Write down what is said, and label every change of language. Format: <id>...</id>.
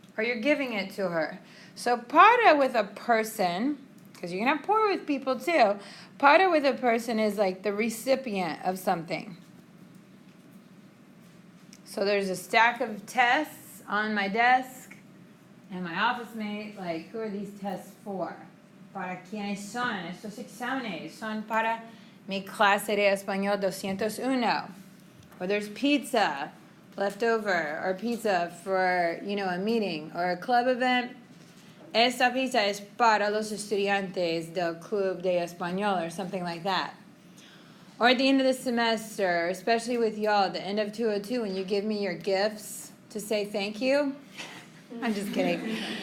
<en>Or you're giving it to her. So para with a person, because you can have por with people too, para with a person is like the recipient of something. So there's a stack of tests on my desk, and my office mate, like, who are these tests for?</en> <es>¿Para quiénes son? Estos exámenes son para mi clase de español 201.</es> <en>Or there's pizza left over, or pizza for, a meeting or a club event.</en> <es>Esta pizza es para los estudiantes del Club de Español,</es> <en>or something like that. Or at the end of the semester, especially with y'all, at the end of 202, when you give me your gifts to say thank you. I'm just kidding.</en>